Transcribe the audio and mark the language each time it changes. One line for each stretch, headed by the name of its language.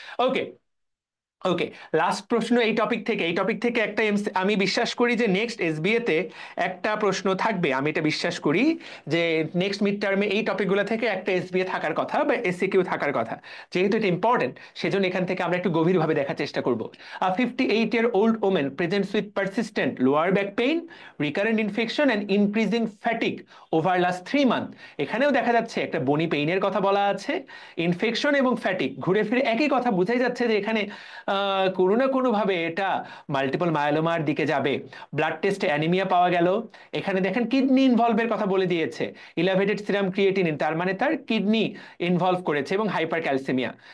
Bangla: ওকে, ওকে। Last প্রশ্ন এই topic থেকে একটা আমি বিশ্বাস করি যে নেক্সট এসবিএ তে একটা প্রশ্ন থাকবে, আমি এটা বিশ্বাস করি যে নেক্সট মিড টার্মে এই টপিকগুলো থেকে একটা এসবিএ থাকার কথা বা এসসিকিউ থাকার কথা। যেহেতু এটা ইম্পর্টেন্ট, সেজন্য এখান থেকে আমরা একটু গভীরভাবে দেখার চেষ্টা করব।
English: A 58-year-old woman presents with persistent lower back pain, recurrent infection and increasing fatigue over last 3 months।
Bangla: এখানেও দেখা যাচ্ছে একটা বনি পেইনের কথা বলা আছে, ইনফেকশন এবং ফ্যাটিক, ঘুরে ফিরে একই কথা, বোঝাই যাচ্ছে যে এখানে কোনো না কোনো ভাবে এটা মাল্টিপল মায়োলোমার দিকে যাবে। ব্লাড টেস্টে অ্যানিমিয়া পাওয়া গেল। এখানে দেখেন কিডনি ইনভলভের কথা বলে দিয়েছে, ইলেভেটেড সিরাম ক্রিয়েটিনিন, তার মানে তার কিডনি ইনভলভ করেছে, এবং হাইপার ক্যালসিমিয়া।